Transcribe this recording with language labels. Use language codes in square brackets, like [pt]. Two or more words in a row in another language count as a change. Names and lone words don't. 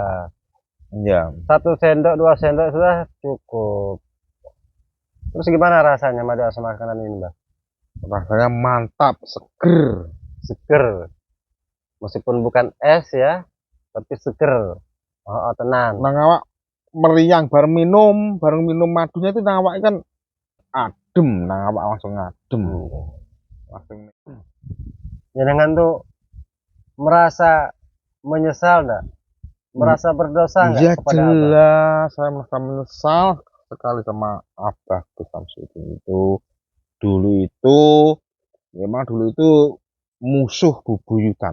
[id] Ya, 1 sendok 2 sendok sudah cukup. Terus gimana rasanya madu asma Kandani ini Mbah? rasanya mantap, seger. Seger. Meskipun bukan es ya, tapi seger. Oh, tenang. [jv] Nang awak meriang bareng minum madunya itu nang awak kan adem, nang awak langsung adem. [id] Langsung. Jenengan tuh merasa menyesal enggak? Merasa berdosa enggak Iya kepada Abah? jelas, saya merasa menyesal sekali sama Abah Gus Samsudin itu. Dulu itu, memang dulu itu musuh bubuyutan.